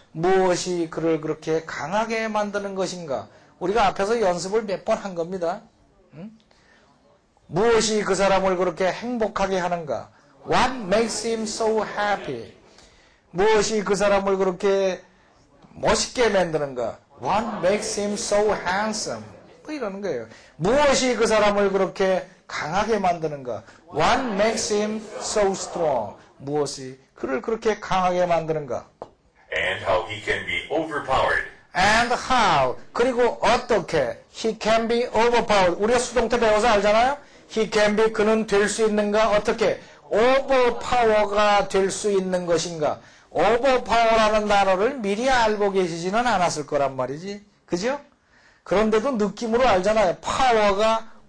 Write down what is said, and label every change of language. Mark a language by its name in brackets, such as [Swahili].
[Korean] 무엇이 그를 그렇게 강하게 만드는 것인가? 우리가 앞에서 연습을 몇 번 한 겁니다. 무엇이 그 사람을 그렇게 행복하게 하는가? [English] What makes him so happy? [Korean] 무엇이 그 사람을 그렇게 멋있게 만드는가? [English] What makes him so handsome? [Korean] 뭐 이러는 거예요. 무엇이 그 사람을 그렇게 강하게 만드는가? [English] What makes him so strong? [Korean] 무엇이 그를 그렇게 강하게 만드는가? [English] And how he can be overpowered. And how [Korean] 그리고 어떻게 [English] he can be overpowered. [Korean] 우리가 수동태 배워서 알잖아요. [English] He can be [Korean] 그는 될 수 있는가? 어떻게? overpower가 될 수 있는 것인가? overpower라는 단어를 미리 알고 계시지는 않았을 거란 말이지. 그죠? 그런데도 느낌으로 알잖아요. 파워가